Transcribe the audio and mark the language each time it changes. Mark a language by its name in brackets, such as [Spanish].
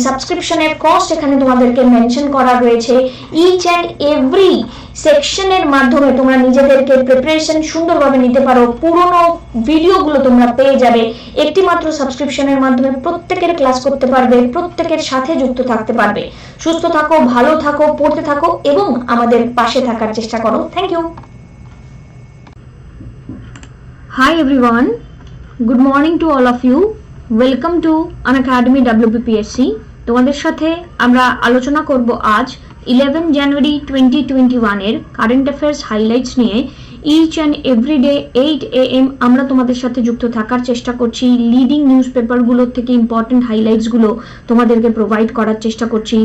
[Bangla] সাবস্ক্রিপশনের cost এখানে তোমাদেরকে mention করা রয়েছে। [English] each and every [Bangla] সেকশনের মাধ্যমে তোমরা নিজেদেরকে প্রিপারেশন সুন্দরভাবে নিতে পারো। পুরনো ভিডিওগুলো তোমরা পেয়ে যাবে। একটি মাত্র সাবস্ক্রিপশনের মাধ্যমে প্রত্যেকের ক্লাস করতে পারবে, প্রত্যেকের সাথে যুক্ত থাকতে পারবে। সুস্থ থাকো, ভালো থাকো, পড়তে থাকো এবং আমাদের পাশে থাকার চেষ্টা করো। [English] Thank you. Hi everyone, good morning to all of you. Welcome to Unacademy WBPSC. [Bangla] তোমাদের সাথে আমরা আলোচনা করব আজ 11 জানুয়ারি 2021 এর কারেন্ট অ্যাফেয়ার্স হাইলাইটস নিয়ে। [English] each and every day [Bangla] 8 AM আমরা তোমাদের সাথে যুক্ত থাকার চেষ্টা করছি। লিডিং নিউজ পেপারগুলোর থেকে ইম্পর্টেন্ট হাইলাইটসগুলো তোমাদেরকে প্রোভাইড করার চেষ্টা করছি।